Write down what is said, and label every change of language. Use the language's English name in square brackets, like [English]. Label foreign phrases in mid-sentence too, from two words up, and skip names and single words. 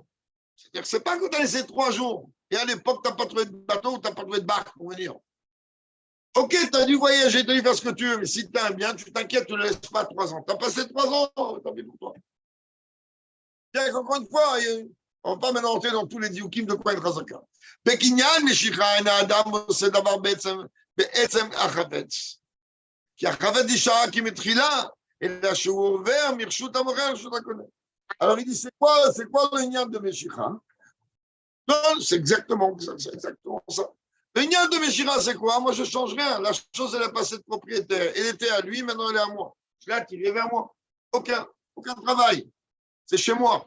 [French] C'est-à-dire que ce n'est pas que tu as laissé 3 jours. Et à l'époque, tu n'as pas trouvé de bateau ou tu n'as pas trouvé de barque pour venir. Ok, tu as dû voyager, tu as dû faire ce que tu veux, mais si tu as un bien, tu t'inquiètes, tu ne le laisses pas 3 ans. Tu as passé 3 ans, tant pis pour toi. Bien, encore une fois, on ne va pas maintenant entrer dans tous les dioukim de quoi être Chazaka. [Hebrew] בקניין משיכה אין האדם עושה דבר בעצם החפץ. כי החפץ נשאר כמתחילה, אלא שהוא עובר מרשות המוכר לרשות הקונה. [French] Alors il dit, c'est quoi le lien de Meshicha? Non, c'est exactement ça. Le lien de Meshicha, c'est quoi? Moi, je ne change rien. La chose, elle a passé de propriétaire. Elle était à lui, maintenant elle est à moi. Je l'ai attirée vers moi. Aucun travail. C'est chez moi.